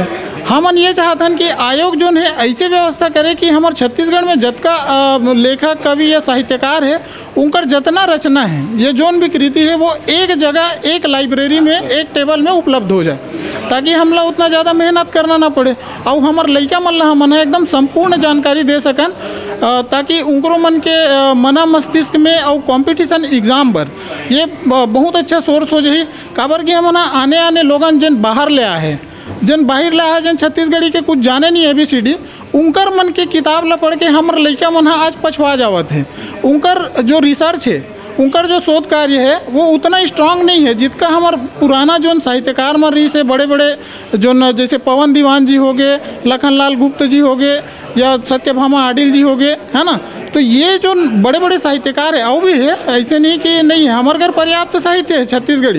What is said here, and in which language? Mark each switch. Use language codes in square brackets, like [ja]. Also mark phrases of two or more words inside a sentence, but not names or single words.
[hne] हमन ये चाहतन कि आयोग जो है ऐसे व्यवस्था करे कि हमारे छत्तीसगढ़ में जतका लेखक कवि या साहित्यकार है उनकर जितना रचना है, ये जोन भी कृति है, वो एक जगह एक लाइब्रेरी में एक टेबल में उपलब्ध हो जाए, ताकि हमला उतना ज़्यादा मेहनत करना ना पड़े और हमार लइका मन ला हमन एकदम संपूर्ण जानकारी दे सकन, ताकि उनको मन के मना मस्तिष्क में और [en] competition exam [hne] पर ये बहुत अच्छा सोर्स हो जाए। काबर कि हम आने आने लोगन जन बाहर ले आए हैं, जन बाहर ला है, जन छत्तीसगढ़ी के कुछ जाने नहीं ABCD, उनकर मन के किताब ला पढ़ के हमारे लइका मन आज पछवा जावत है। उनकर जो रिसर्च है, उनकर जो शोध कार्य है वो उतना स्ट्रांग नहीं है जितना हमार पुराना जो साहित्यकार मन रही से बड़े बड़े जो जैसे पवन दीवान जी हो गए, लखनलाल गुप्त जी हो गए या सत्यभामा आडिल जी हो गए, है ना। तो ये जो बड़े बड़े साहित्यकार है और भी है, ऐसे नहीं कि नहीं है, हमारे घर पर्याप्त साहित्य है छत्तीसगढ़ी।